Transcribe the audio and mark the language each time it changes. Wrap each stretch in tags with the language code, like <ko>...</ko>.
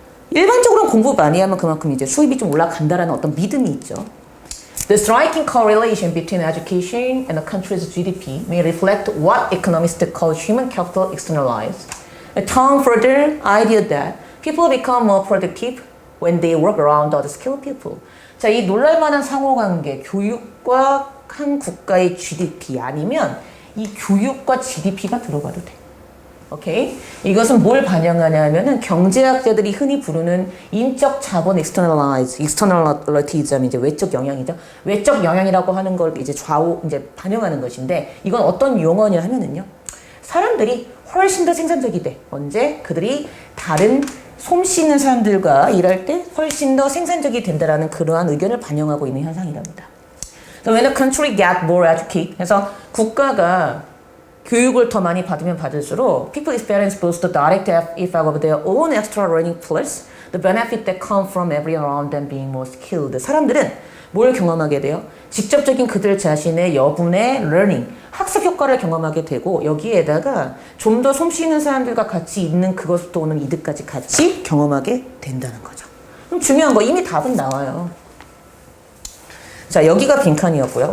<ko>일반적으로는 공부 많이 하면 그만큼 이제 수입이 좀 올라간다라는 어떤 믿음이 있죠.</ko> <en>The striking correlation between education and a country's GDP may reflect what economists call human capital externalized. A term for the idea that people become more productive when they work around other skilled people.</en> <ko>자, 이 놀랄만한 상호관계, 교육과 한 국가의 GDP 아니면 이 교육과 GDP가 들어가도 돼. 오케이? 이것은 뭘 반영하냐면은 경제학자들이 흔히 부르는 인적 자본 externalitism, 이제 외적 영향이죠. 외적 영향이라고 하는 걸 이제 이제 반영하는 것인데 이건 어떤 용어냐 하면은요. 사람들이 훨씬 더 생산적이 돼. 언제? 그들이 다른 솜씨있는 사람들과 일할 때 훨씬 더 생산적이 된다라는 그러한 의견을 반영하고 있는 현상이랍니다.</ko> <en>So when a country get more educated,</en> <ko>그래서 국가가 교육을 더 많이 받으면 받을수록</ko> <en>people experience both the direct effect of their own extra learning plus the benefit that come from everyone around them being more skilled.</en> <ko>사람들은 뭘 경험하게 돼요? 직접적인 그들 자신의 여분의 learning, 학습 효과를 경험하게 되고 여기에다가 좀 더 솜씨 있는 사람들과 같이 있는 그것부터 오는 이득까지 같이 경험하게 된다는 거죠. 그럼 중요한 거 이미 답은 나와요. 자, 여기가 빈칸이었고요.</ko>